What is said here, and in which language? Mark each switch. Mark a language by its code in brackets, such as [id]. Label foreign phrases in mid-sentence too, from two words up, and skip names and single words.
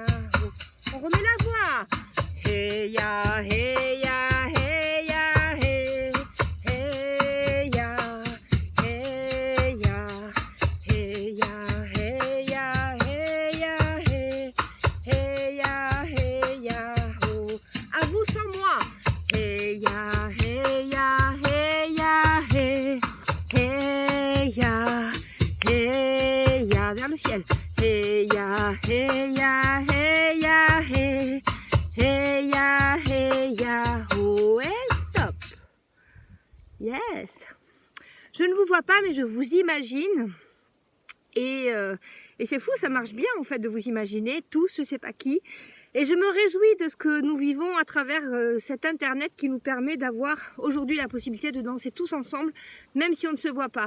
[fr] On remet la voix. Hey ya, hey ya, hey ya, hey, hey ya, hey ya, hey ya, hey ya, hey ya. Hey ya, hey ya, oh. À vous sans moi. Hey ya, hey ya, hey ya, hey, hey ya, hey ya, vers le ciel. Hey ya, hey ya, hey ya, hey, hey ya, oh, et stop. Yes. Je ne vous vois pas, mais je vous imagine. Et c'est fou, ça marche bien en fait de vous imaginer tous, je ne sais pas qui. Et je me réjouis de ce que nous vivons à travers cet internet qui nous permet d'avoir aujourd'hui la possibilité de danser tous ensemble, même si on ne se voit pas.